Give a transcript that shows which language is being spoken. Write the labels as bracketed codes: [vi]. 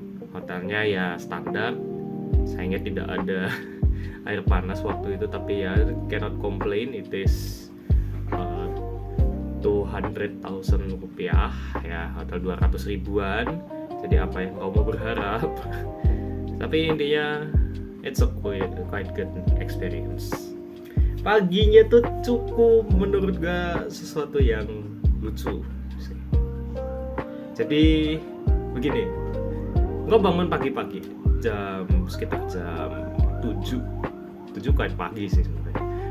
[id] Hotelnya ya standar, sayangnya tidak ada air panas waktu itu, tapi ya [en] cannot complain. It is 200,000 rupiah ya, [id] hotel 200 ribuan. Jadi apa yang kau mau berharap? Tapi intinya [en] it's a quite good experience. [id] Paginya tuh cukup menurut gue sesuatu yang lucu sih. Jadi begini, gue bangun pagi-pagi sekitar jam 7 quite pagi sih sebenarnya.